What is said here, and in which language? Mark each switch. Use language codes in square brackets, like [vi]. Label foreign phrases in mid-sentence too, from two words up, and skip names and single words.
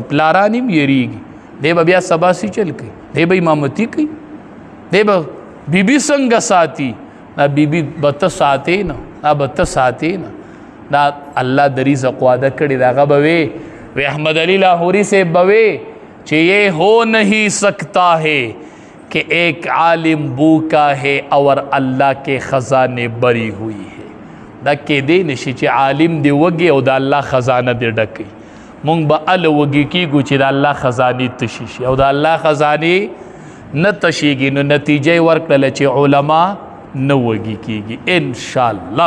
[ps] پلاران هم یریږي، دی به بیا سبا سی چل کوي، دی به امامتي کوي، دی به بیبي څنګه ساتي. دا بیبي به ته ساتې نه، دا به ته ساتې نه. دا الله د رزق وعده کړې ده. هغه به وی احمد علی لاهوري صاحب به وی [ur] کہ یہ ہو نہیں سکتا ہے کہ ایک عالم بھوکا ہے اور اللہ کے خزانے بری ہوئی ہے. [ps] دا کې دی نشي چې عالم دی وږي او د الله خزانه دی ډکوي. مونږ به هله وږي کېږو چې د الله خزانې تشي شي او د الله خزانې نه تشیږي. نو نتیجه یې ورکړله چې علما نه وږي کېږي [ar] انشاءالله.